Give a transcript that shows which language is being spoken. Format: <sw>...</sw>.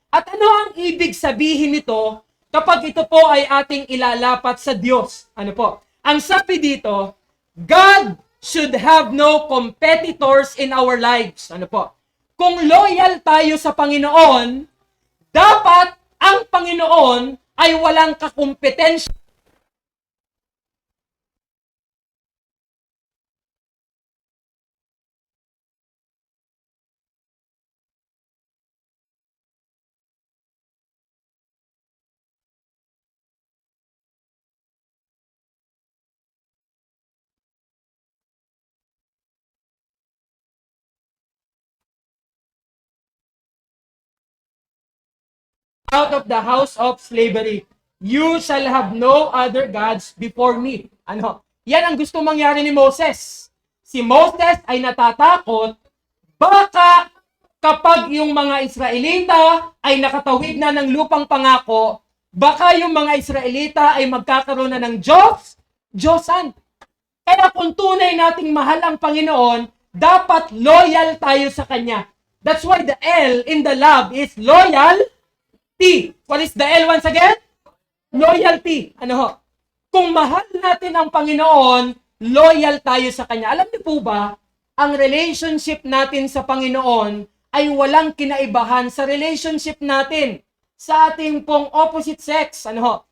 <tl>At ano ang ibig sabihin nito kapag ito po ay ating ilalapat sa Diyos? Ano po?</tl> <en>Ang sabi dito, God should have no competitors in our lives.</en> <tl>Ano po? Kung loyal tayo sa Panginoon, dapat ang Panginoon ay walang kakumpetensya.</tl> <en>Out of the house of slavery. You shall have no other gods before me.</en> <tl>Ano? Yan ang gusto mangyari ni Moses. Si Moses ay natatakot, baka kapag yung mga Israelita ay nakatawid na ng lupang pangako, baka yung mga Israelita ay magkakaroon na ng Diyosan. Kaya kung tunay nating mahal ang Panginoon, dapat loyal tayo sa Kanya.</tl> <en>That's why the L in the love is loyal. What is the L once again? Loyalty.</en> <tl>Ano ho? Kung mahal natin ang Panginoon, loyal tayo sa Kanya. Alam niyo po ba, ang relationship natin sa Panginoon ay walang kinaibahan sa relationship natin sa ating pong opposite sex. Ano ho?</tl>